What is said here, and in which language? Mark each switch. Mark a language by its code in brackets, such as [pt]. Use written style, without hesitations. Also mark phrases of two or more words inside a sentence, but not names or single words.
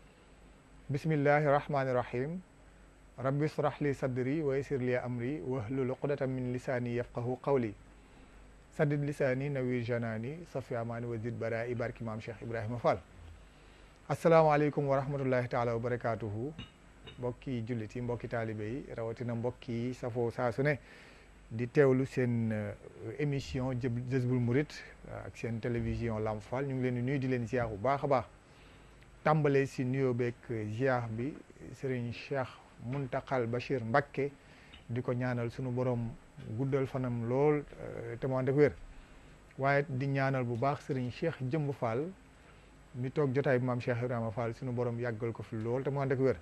[ar] بسم الله الرحمن الرحيم رب اشرح لي صدري ويسر لي أمري واحلل عقدة من لساني يفقهوا قولي سدد لساني نوير جناني صفي أماني وزد برائي بارك إمام شيخ إبراهيم فال السلام عليكم ورحمة الله تعالى وبركاته [wo] mbokki jullit yi mbokki taalibe yi rawatina mbokki yi safoo saa su ne di teewlu seen émission Jazboul Mouride ak seen télévision Lamp Fall ñu ngi leen di nuyu di leen ziar bu baax a baax tàmbalee si nuyoo beeg ziar bi Serigne Cheikh Mountakhal Bachir Mbacké di ko ñaanal sunu borom guddal fanam lool te mu ànd ak wér waaye di ñaanal bu baax Serigne Cheikh Jëmb Fall mi toog jotaay bi maam Cheikh Ibrahima Fall sunu borom yàggal ko fi lool te mu ànd ak wér.